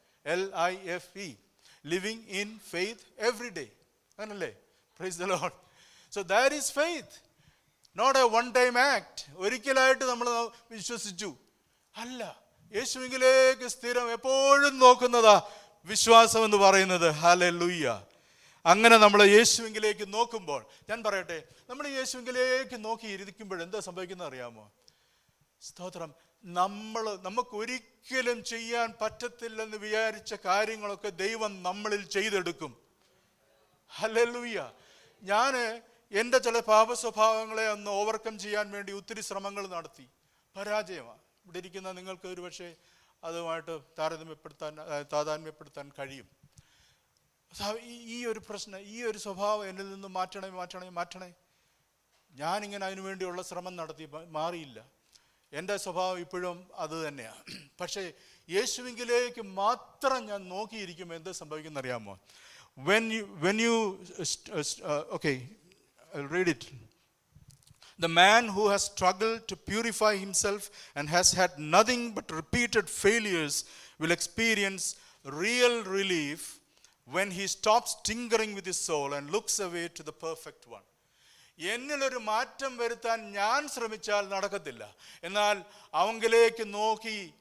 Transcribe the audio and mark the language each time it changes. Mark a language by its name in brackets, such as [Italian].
[English] LIFE, living in faith every day. [Malayalam] അങ്ങനല്ലേ? [English] Praise the Lord. So that is faith, not a one time act. [Malayalam] ഒരിക്കലായിട്ട് നമ്മൾ വിശ്വസിച്ചു അല്ല, യേശുവിലേക്ക് സ്ഥിരം എപ്പോഴും നോക്കുന്നതാ വിശ്വാസം എന്ന് പറയുന്നത്. ഹല്ലേലൂയ. അങ്ങനെ നമ്മൾ യേശുവിലേക്ക് നോക്കുമ്പോൾ, ഞാൻ പറയട്ടെ, നമ്മൾ യേശുവിലേക്ക് നോക്കി ഇരിക്കുമ്പോൾ എന്താ സംഭവിക്കുന്നത് അറിയാമോ? സ്തോത്രം. നമുക്കൊരിക്കലും ചെയ്യാൻ പറ്റത്തില്ലെന്ന് വിചാരിച്ച കാര്യങ്ങളൊക്കെ ദൈവം നമ്മളിൽ ചെയ്തെടുക്കും. ഹല്ലേലൂയ. ഞാൻ എൻ്റെ ചില പാപ സ്വഭാവങ്ങളെ ഒന്ന് ഓവർകം ചെയ്യാൻ വേണ്ടി ഒത്തിരി ശ്രമങ്ങൾ നടത്തി. പരാജയമാണ്. ഇവിടെ ഇരിക്കുന്ന നിങ്ങൾക്ക് ഒരു പക്ഷേ അതുമായിട്ട് താതാത്മ്യപ്പെടുത്താൻ കഴിയും. ഈ ഒരു പ്രശ്നം, ഈ ഒരു സ്വഭാവം എന്നിൽ നിന്ന് മാറ്റണേ. ഞാനിങ്ങനെ അതിനു വേണ്ടിയുള്ള ശ്രമം നടത്തി, മാറിയില്ല. എൻ്റെ സ്വഭാവം ഇപ്പോഴും അത് തന്നെയാണ്. പക്ഷേ യേശുവിലേക്ക് മാത്രം ഞാൻ നോക്കിയിരിക്കുമ്പോൾ എന്താ സംഭവിക്കുന്നത് അറിയാമോ? [English] When you okay, I'll read it. The man who has struggled to purify himself and has had nothing but repeated failures will experience real relief when he stops tinkering with his soul and looks away to the perfect one. [Malayalam] എന്നിലൊരു മാറ്റം വരുത്താൻ ഞാൻ ശ്രമിച്ചാൽ നടക്കത്തില്ല. എന്നാൽ അവങ്കിലേക്ക് നോക്കി